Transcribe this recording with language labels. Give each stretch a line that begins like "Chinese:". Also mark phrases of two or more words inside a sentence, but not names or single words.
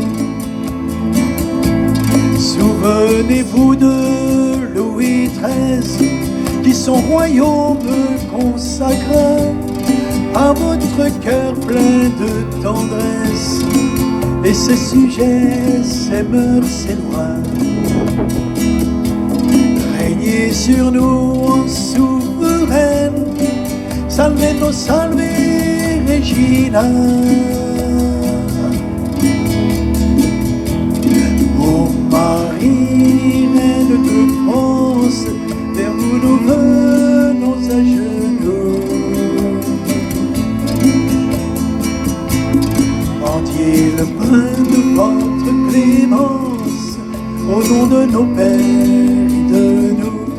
French: Souvenez-vous de Louis XIII, qui son royaume consacra à votre cœur plein de tendresse, et ses sujets, ses mœurs, ses lois. Régnez sur nous en souveraine,
Latin: salve nos salve Regina.
French: Ô Marie, reine de France, vers vous nous venons à genoux. Mendiez le pain de votre clémence, au nom de nos pères et de nous.